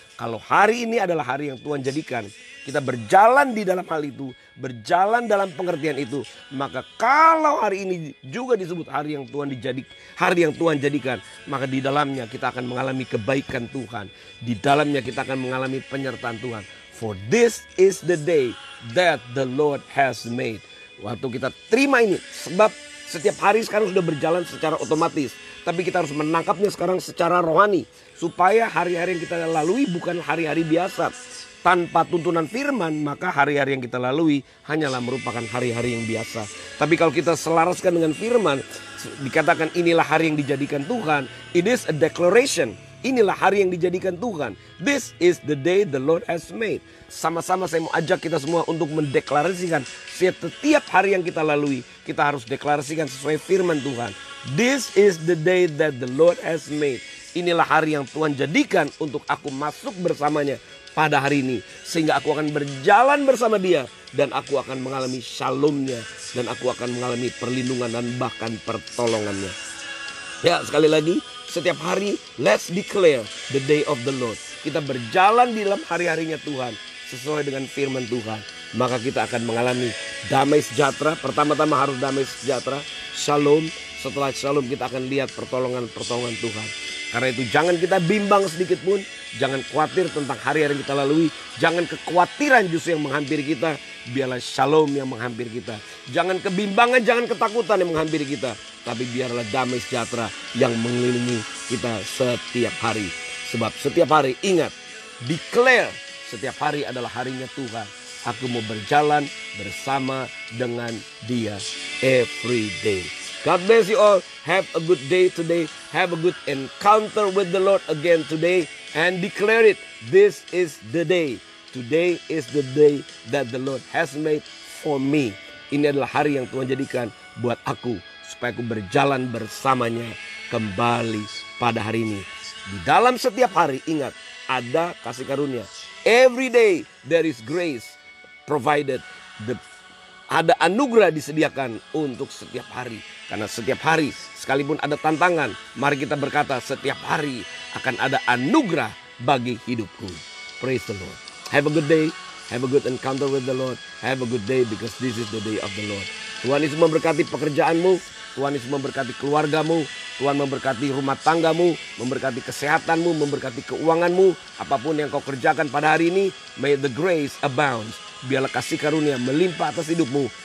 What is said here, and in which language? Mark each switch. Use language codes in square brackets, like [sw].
[id] Kalau hari ini adalah hari yang Tuhan jadikan, kita berjalan di dalam hal itu, berjalan dalam pengertian itu. Maka kalau hari ini juga disebut hari yang Tuhan jadikan, maka di dalamnya kita akan mengalami kebaikan Tuhan. Di dalamnya kita akan mengalami penyertaan Tuhan. [en] For this is the day that the Lord has made. [id] Waktu kita terima ini, sebab setiap hari sekarang sudah berjalan secara otomatis. Tapi kita harus menangkapnya sekarang secara rohani. Supaya hari-hari yang kita lalui bukan hari-hari biasa. Tanpa tuntunan firman, maka hari-hari yang kita lalui hanyalah merupakan hari-hari yang biasa. Tapi kalau kita selaraskan dengan firman, dikatakan inilah hari yang dijadikan Tuhan. [en] It is a declaration. [id] Inilah hari yang dijadikan Tuhan. [en] This is the day the Lord has made. [id] Sama-sama saya mau ajak kita semua untuk mendeklarasikan setiap hari yang kita lalui. Kita harus deklarasikan sesuai firman Tuhan. [en] This is the day that the Lord has made. [id] Inilah hari yang Tuhan jadikan untuk aku masuk bersamanya pada hari ini. Sehingga aku akan berjalan bersama Dia. Dan aku akan mengalami shalomnya. Dan aku akan mengalami perlindungan dan bahkan pertolongannya. Ya, sekali lagi. Setiap hari, [en] let's declare the day of the Lord. [id] Kita berjalan di dalam hari-harinya Tuhan. Sesuai dengan firman Tuhan. Maka kita akan mengalami damai sejahtera. Pertama-tama harus damai sejahtera. Shalom. Setelah shalom kita akan lihat pertolongan-pertolongan Tuhan. Karena itu jangan kita bimbang sedikit pun. Jangan khawatir tentang hari-hari yang kita lalui. Jangan kekhawatiran justru yang menghampiri kita. Biarlah shalom yang menghampiri kita. Jangan kebimbangan, jangan ketakutan yang menghampiri kita. Tapi biarlah damai sejahtera yang mengelilingi kita setiap hari. Sebab setiap hari ingat, declare setiap hari adalah harinya Tuhan. Aku mau berjalan bersama dengan Dia [en] every day. God bless you all. Have a good day today. Have a good encounter with the Lord again today. And declare it. This is the day. Today is the day that the Lord has made for me. [id] Ini adalah hari yang Tuhan jadikan buat aku. Supaya aku berjalan bersamanya kembali pada hari ini. Di dalam setiap hari ingat ada kasih karunia. [en] Every day there is grace provided. [id] Ada anugerah disediakan untuk setiap hari. Karena setiap hari sekalipun ada tantangan, mari kita berkata setiap hari akan ada anugerah bagi hidupku. [en] Praise the Lord. Have a good day. Have a good encounter with the Lord. Have a good day because this is the day of the Lord. [id] Tuhan Yesus memberkati pekerjaanmu. Tuhan Yesus memberkati keluargamu. Tuhan memberkati rumah tanggamu. Memberkati kesehatanmu. Memberkati keuanganmu. Apapun yang kau kerjakan pada hari ini. [en] May the grace abound. [id] Biarlah kasih karunia melimpah atas hidupmu.